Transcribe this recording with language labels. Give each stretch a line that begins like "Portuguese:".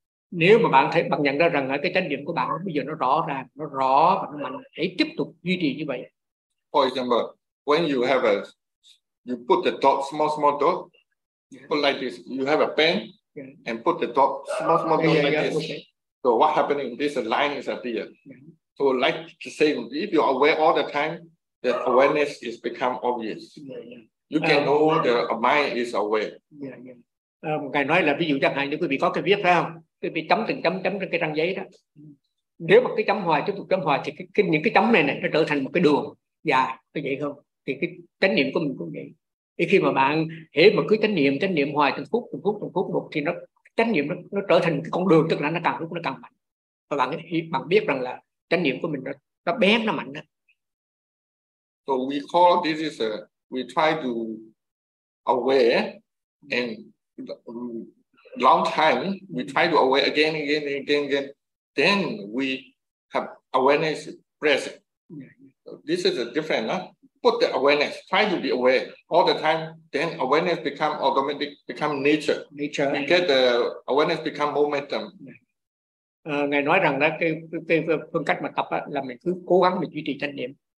Vietnamese: Nếu mà bạn thấy, bạn nhận ra rằng cái chánh niệm của bạn bây giờ nó rõ ràng, nó rõ và nó mạnh, hãy tiếp tục duy trì như vậy.
English: For example, when you have a, you put the dot, small dot, put like this, you have a pen, and put the dot, small dot like this. Okay. So what happening, this line is appear. Yeah. So like to say, if you are aware all the time, the awareness is become obvious. Yeah, yeah. You can know the mind is aware. Yeah, yeah.
Vietnamese: Một ngày nói là ví dụ chẳng hạn như quý vị có cái viết phải không? Cái bị chấm từng chấm chấm trên cái trang giấy đó, nếu mà cái chấm hoài tiếp tục chấm hoài thì cái những cái chấm này nó trở thành một cái đường dài, có vậy không? Thì cái chánh niệm của mình cũng vậy. Thì khi mà bạn hễ mà cứ chánh niệm hoài từng phút một thì nó chánh niệm nó trở thành cái con đường, tức là nó càng lúc nó càng mạnh. và bạn biết rằng là chánh niệm của mình nó bén, nó mạnh đó.
English: So we call this is a, we try to aware and long time we try to aware again again again again, then we have awareness present. This is a different, huh? Put the awareness, try to be aware all the time, then awareness become automatic, become nature. Nature. We get the awareness become momentum.
Vietnamese: Ngài nói rằng đó, cái phương cách mà tập đó, là mình cứ cố gắng mình duy trì chánh niệm.